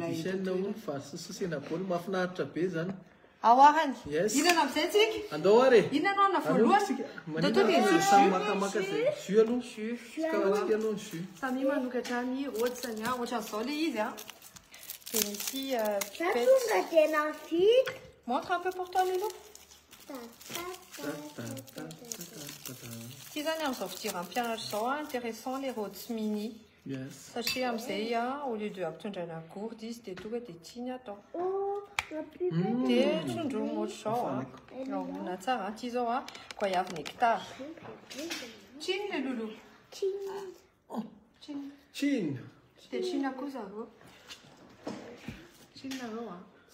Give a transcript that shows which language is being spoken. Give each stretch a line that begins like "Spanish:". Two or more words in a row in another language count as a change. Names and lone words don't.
Malagasy: divisaine hono vary soso sy hena baolina mahafinaritra be zany. Aoahany. Yes. Inana amin'izay tsika? Andao are. Inana ao na voalohany? Manina samy makamaka zay. Jus aloha. Jus. Tsika antsika aloha ny jus. Samy manokatra ny rotsany a. Ohatran'izao le izy a. Dia misy
French: montre un peu pour toi
Malagasy: Lolo. Ty zany amin'izao fidiram-pianatra zao a
French: intéressant les
Malagasy: rots mini. Yes. Satria amin'izay a
French: au lieu de
Malagasy: ampitondraina gourde izy dia tonga dia tiany atao. Dia trondromo ohatr'izao a. Naomana tsara. Ty zao a
French: goyave nectar.
Malagasy: Tsiny le Lolo. Tsiny. Chine. Dia tsina koa zareo. Tsinareo a.